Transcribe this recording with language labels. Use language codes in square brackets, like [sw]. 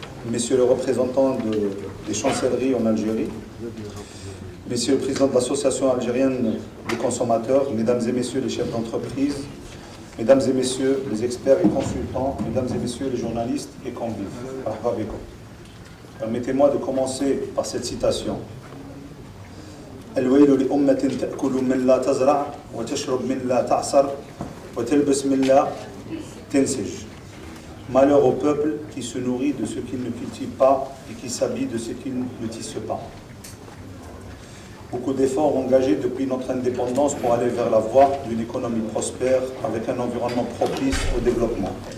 [fr] messieurs les représentants des chancelleries en Algérie, messieurs le président de l'association algérienne des consommateurs, mesdames et messieurs les chefs d'entreprise, mesdames et messieurs les experts et consultants, mesdames et messieurs les journalistes et convives. Permettez-moi de commencer par cette citation. [ar] الويل لأمة تأكل من لا تزرع وتشرب من لا تعصر وتلبس من لا تنسج. [fr] Malheur au peuple qui se nourrit de ce qu'il ne cultive pas et qui s'habille de ce qu'il ne tisse pas. Beaucoup d'efforts engagés depuis notre indépendance pour aller vers la voie d'une économie prospère avec un environnement propice au développement.